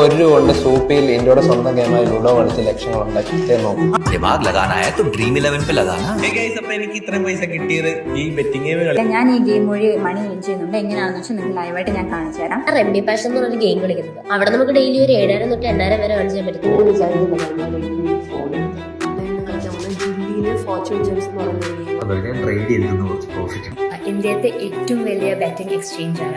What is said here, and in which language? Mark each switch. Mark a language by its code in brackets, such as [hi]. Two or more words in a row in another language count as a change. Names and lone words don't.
[ml] 1 രൂപ കൊണ്ട് സൂപ്പിയിൽ ഇന്ത്യയുടെ സ്വന്തം ഗെയിമായ ലുഡോ കളിച്ച് ലക്ഷങ്ങൾ ഉണ്ടാക്കിയിട്ടേ നോക്കും. [hi] दिमाग लगाना है तो ड्रीम 11 पे लगाना. [ml] എനിക്ക് ഇത്രയും പൈസ കിട്ടിയത് ഈ [en] betting game. [ml] ഞാൻ ഈ ഗെയിം വഴി [en] money win [ml] ചെയ്യുന്നുണ്ട്. എങ്ങനെയാണെന്ന് വെച്ചാൽ നിങ്ങൾക്ക് ലൈവായിട്ട് ഞാൻ കാണിച്ചു തരാം. റെമഡി പാഷൻ എന്ന് പറഞ്ഞൊരു ഗെയിം കളിക്കുന്നത്. അവിടെ നമുക്ക് ഡെയിലി ഒരു 7,000 തൊട്ട് 8,000 വരെ ഏൺ ചെയ്യാൻ പറ്റും. ഇന്ത്യത്തെ ഏറ്റവും വലിയ [en] betting exchange [ml] ആണ്.